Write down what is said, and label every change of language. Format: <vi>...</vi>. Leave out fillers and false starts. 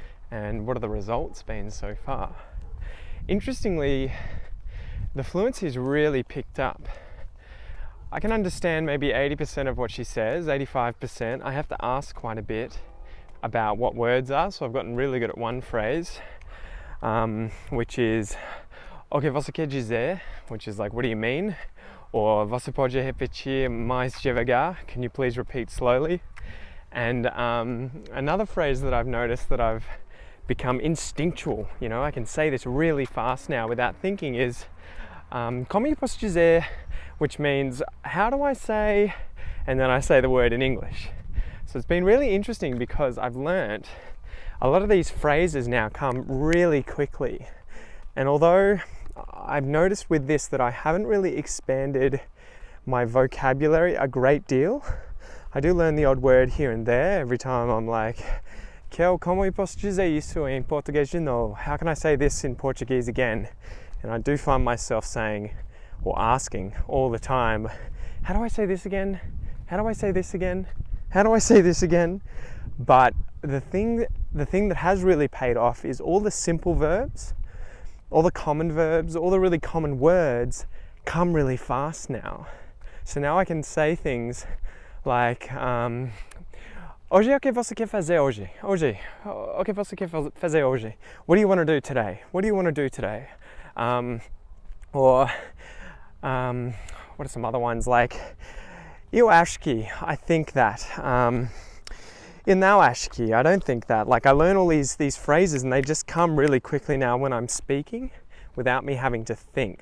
<en>And what are the results been so far? Interestingly, the fluency has really picked up. I can understand maybe 80% of what she says, 85%. I have to ask quite a bit about what words are, so I've gotten really good at one phrase, which is</en> <pt>"O que você quer dizer?",</pt> <en>which is like, what do you mean? Or</en> <pt>"Você pode repetir mais devagar?",</pt> <en>can you please repeat slowly? And another phrase that I've noticed that I've become instinctual, you know, I can say this really fast now without thinking, is</en> <pt>"Como eu posso dizer?",</pt> <en>which means how do I say, and then I say the word in English. So it's been really interesting because I've learnt a lot of these phrases now come really quickly. And although I've noticed with this that I haven't really expanded my vocabulary a great deal, I do learn the odd word here and there every time I'm like, Kel,</en> <pt>como eu posso dizer isso em português de novo?</pt> <en>How can I say this in Portuguese again? And I do find myself saying, or asking all the time, how do I say this again? How do I say this again? How do I say this again? But the thing that has really paid off is all the simple verbs, all the common verbs, all the really common words come really fast now. So now I can say things like,</en> <pt>hoje o que você quer fazer hoje? Hoje, o que você quer fazer hoje?</pt> <en>What do you want to do today? What do you want to do today? Or what are some other ones like,</en> <pt>eu acho que,</pt> <en>I think that.</en> <pt>Eu não acho que,</pt> <en>I don't think that. Like, I learn all these phrases and they just come really quickly now when I'm speaking without me having to think.</en>